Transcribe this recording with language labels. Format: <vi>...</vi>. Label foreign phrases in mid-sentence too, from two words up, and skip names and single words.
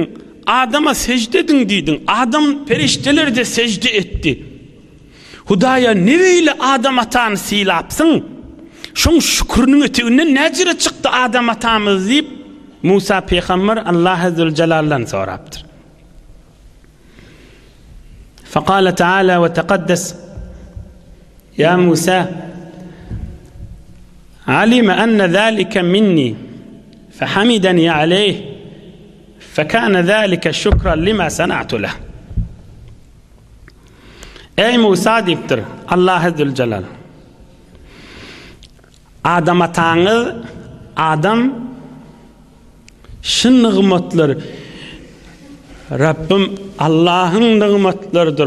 <tk>Adama secde edin diýdiň. Adam perişteler de secde etdi. Hudaýa nebeyle Adam atany silapsyň? Şoň şükürniň eteginden näzire çykdy Adam atamyz diýip Musa peýgamber Allah Zülcelal'dan sorapdyr.</tk> <ar>فقال تعالى وتقدس يا موسى علم أن ذلك مني فحمدني عليه فكان ذلك شكرا لما صنعت له.</ar> <tk>Ey Musa diýipdir Allah Zülcelal, Adam ataňyz Adam şu nygmatlar Rabbim Allah'ın nygmatlarydyr.</tk>